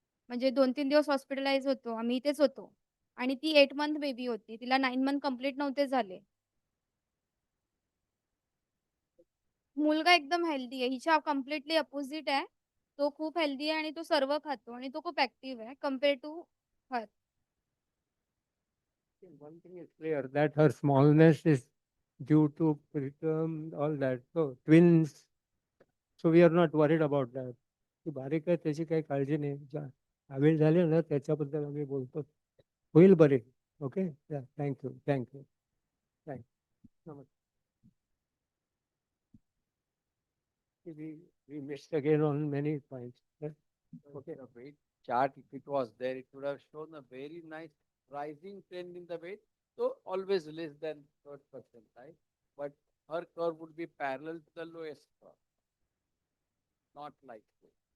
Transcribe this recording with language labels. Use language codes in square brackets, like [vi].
[mr] म्हणजे 2-3 दिवस हॉस्पिटलाइज होतो आम्ही इथेच होतो आणि ती 8 मंथ बेबी होती. तिला 9 मंथ कंप्लीट नव्हते झाले. मुलगा एकदम हेल्दी आहे. हिच्या कम्प्लिटली अपोझिट आहे. तो खूप हेल्दी आहे आणि तो सर्व खातो आणि तो खूप ऍक्टिव्ह आहे [en] Compare to her. One thing is clear that her smallness is due to preterm, all that. So twins. So we are not worried about that. [mr] ती बारीक आहे त्याची काही काळजी नाही. कावीळ झाली ना त्याच्याबद्दल आम्ही बोलतो. होईल बरे. Okay, thank you thank you thank you. नमस्कार. [en] we missed again on many points. Okay, the weight chart, if it was there, it would have shown a very nice rising trend in the weight. So always less than third percentile. But her curve would be parallel to the lowest curve, not like this.